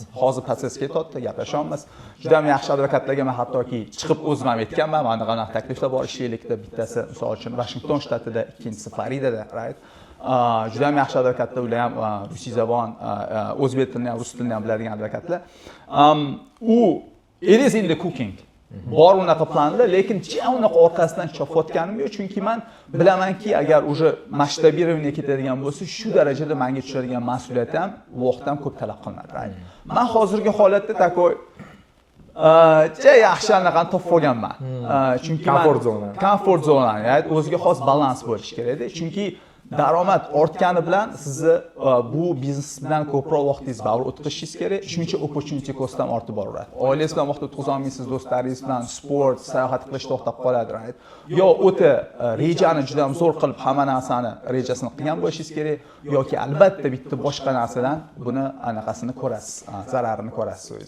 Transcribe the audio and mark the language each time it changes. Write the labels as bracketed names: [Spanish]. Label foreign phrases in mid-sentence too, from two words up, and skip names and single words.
[Uzbek] Hozir protsessga o'tdi, gaplashamiz. Juda ham yaxshi advokatlarga men hattoki chiqib o'zim ham aytganman, mana qanaqa takliflar bor ishlaylikda, bittasi misol uchun Washington shtatida, ikkinchisi Floridada, right? Juda ham yaxshi advokatlar, ular ham rusiy zabon, o'zbek tilini ham, rus tilini ham biladigan advokatlar. [English] It is in the cooking. [Uzbek] Bor unaqa planlar, lekin unaqa orqasidan chopayotganim yo'q, chunki men bilamanki, agar [Russian] уже масштабирование [Uzbek] ketadigan bo'lsa, shu darajada menga tushadigan mas'uliyat ham, vaqt ham ko'p talab qilinadi. Men hozirgi holatda takoy yaxshi anaqani topib olganman. Chunki comfort zona, ya'ni o'ziga xos balans bo'lishi kerak-da. Chunki daromad ortgani bilan sizni bu biznes bilan ko'proq vaqtingizni baribir o'tkazishingiz kerak. Shuning uchun [English] opportunity cost [Uzbek] ham ortib boraveradi. Oilangiz bilan vaqt o'tkaza olmaysiz, do'stlaringiz bilan sport, sayohat qilish to'xtab qoladi, right? Yo o'ta rejani juda ham zo'r qilib hamma narsani rejasini qilgan bo'lishingiz kerak, yoki albatta bitta boshqa narsadan buni anaqasini ko'rasiz, zararini ko'rasiz o'zingiz.